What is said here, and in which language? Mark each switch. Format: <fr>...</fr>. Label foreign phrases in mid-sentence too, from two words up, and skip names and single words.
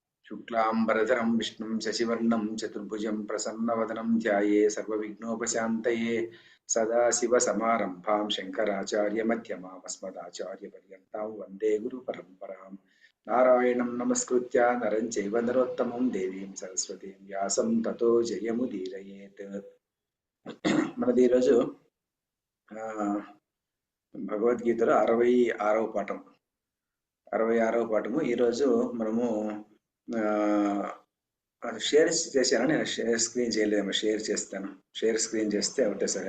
<sa>शुक्लांबरधरं विष्णुं शशिवर्णं चतुर्भुजं प्रसन्नवदनं ध्याये सर्वविघ्नोपशान्तये सदाशिवसमारम्भां शङ्कराचार्यमध्यमाम् अस्मदाचार्यपर्यन्तां वन्दे गुरुपरम्परां नारायणं नमस्कृत्य नरं चैव नरोत्तमं देवीं सरस्वतीं व्यासं ततो जयमुदीरयेत्।</sa> <te>మనది ఈరోజు భగవద్గీతలో 66వ పాఠము. ఈరోజు మనము షేర్ చేశాను. నేను</te> <en>share screen</en> <te>చేయలేము, షేర్ చేస్తాను.</te> <en>share screen</en> <te>చేస్తే ఒకటే సరే.</te>